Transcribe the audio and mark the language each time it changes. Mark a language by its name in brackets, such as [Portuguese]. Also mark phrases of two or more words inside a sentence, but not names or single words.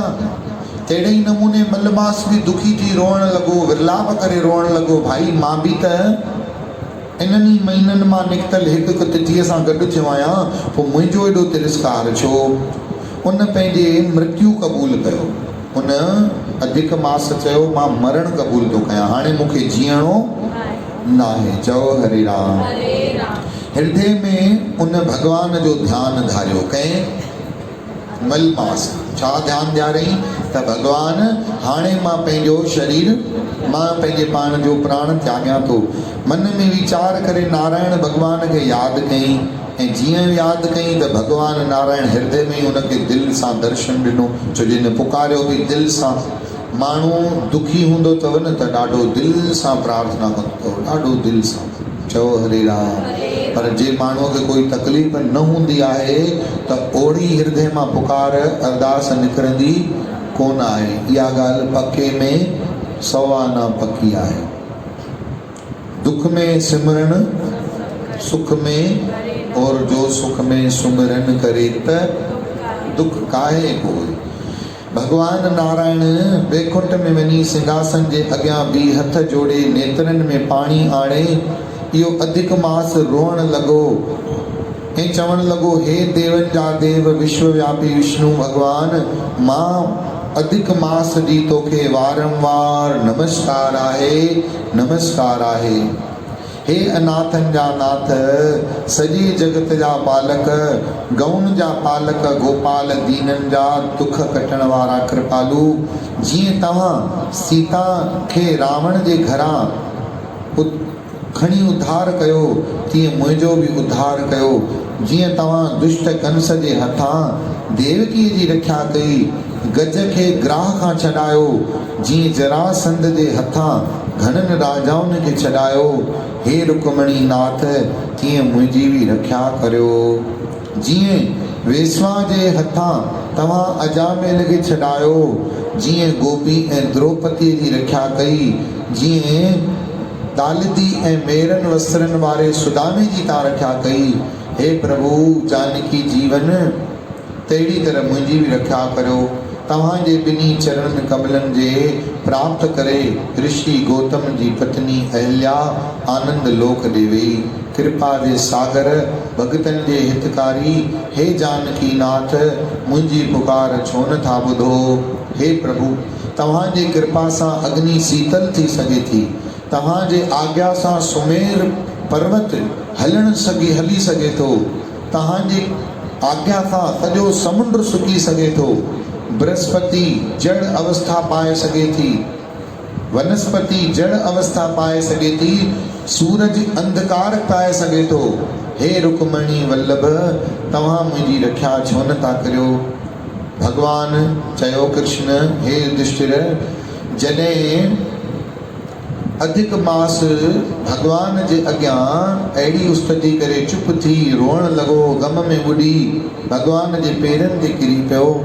[Sindhi] तहिड़े ई नमूने मलमास बि दुखी थी रोअण लॻो, विरलाप करे रोअण लॻो, भाई मां बि त इन्हनि महीननि मां निकितल हिकु हिकु तिथीअ सां गॾु थियो आहियां, पोइ मुंहिंजो एॾो तिरस्कार छो। उन पंहिंजे मृत्यु क़बूल कयो, उन अधिक मास चयो मां मरण क़बूल थो कयां, हाणे मूंखे जीअणो न आहे। चओ हरे राम। हृदय में उन भगवान जो ध्यानु धारियो, कंहिं मलमास छा ध्यानु ॾियारई त भगवान हाणे मां पंहिंजो शरीर, मां पंहिंजे पाण जो प्राण त्याॻियां थो। मन में वीचार करे नारायण भगवान खे यादि कयईं, ऐं जीअं यादि कयईं त भगवान नारायण हृदय में उनखे दिलि सां दर्शन ॾिनो। छो जिन पुकारियो बि दिलि सां। माण्हू दुखी हूंदो अथव न त ॾाढो दिलि सां प्रार्थना कंदो अथव, ॾाढो दिलि सां। चओ हरे राम। पर जे माण्हूअ खे कोई तकलीफ़ न हूंदी आहे त ओड़ी हृदय मां पुकार अरदास निकिरंदी कोन आहे। इहा ॻाल्हि पके में सवा न पकी आहे। [Hindi] दुख में सिमरन सुख में, और जो सुख में सुमिरन करे त दुख काहे कोई। [Sindhi] भगवान नारायण बैकुंठ में वञी सिंहासन जे अॻियां बीह हथ जोड़े नेत्रनि में पाणी आणे इहो अधिक मास रोअण लॻो ऐं चवण लॻो, हे देवनि जा देव विश्वव्यापी विष्णु भगवान, मां अधिक मास जी तोखे वारंवार नमस्कार आहे, नमस्कार आहे। हे अनाथनि जा नाथ, सॼे जगत जा पालक, गौन जा पालक, गोपाल दीननि जा दुख कटण वारा कृपालु, जीअं तव्हां सीता खे रावण जे घरां खणी उद्धार कयो, तीअं मुंहिंजो बि उद्धार कयो। जीअं तव्हां दुष्ट कंस जे हथां देवकीअ जी रक्षा कई, गज खे ग्राह खां छॾायो, जीअं जरासंध जे हथां घणनि राजाउनि खे छॾायो, हे रुक्मणी नाथ, तीअं मुंहिंजी बि रक्षा करियो। जीअं वेसवा जे हथां तव्हां अजामेल खे छॾायो, जीअं गोपी ऐं द्रौपदी जी रक्षा कई, जीअं तालिदी ऐं मेरनि वस्त्रनि वारे सुदामे जी तव्हां रक्षा कई। हे प्रभु जानकी जीवन, तहिड़ी तरह मुंहिंजी बि रक्षा करियो। तव्हांजे ॿिन्ही चरणनि कमलनि जे प्राप्त करे ऋषि गौतम जी पत्नी अहिल्या आनंद लोक ॾे वेई। कृपा जे सागर, भगतनि जे हितकारी, हे जानकी नाथ, मुंहिंजी पुकार छो नथा ॿुधो। हे प्रभु, तव्हांजी कृपा सां अग्नि शीतल थी सघे थी, तव्हांजे आज्ञा सां सुमेर पर्वत हली सघे थो, तव्हांजी आज्ञा सां सॼो समुंड सुकी सघे थो, बृहस्पति जड़ अवस्था पाए सघे थी, वनस्पति जड़ अवस्था पाए सघे थी, सूरज अंधकार पाए सघे थो। हे रुक्मणी वल्लभ, तव्हां मुंहिंजी रक्षा छो नथा करियो। भगवान चयो कृष्ण, हे युधिष्ठिर, जॾहिं अधिक मास भगवान जे अॻियां अहिड़ी उस्तति करे चुप थी रोअण लॻो, गम में ॿुॾी भगवान जे पेरनि ते किरी पियो,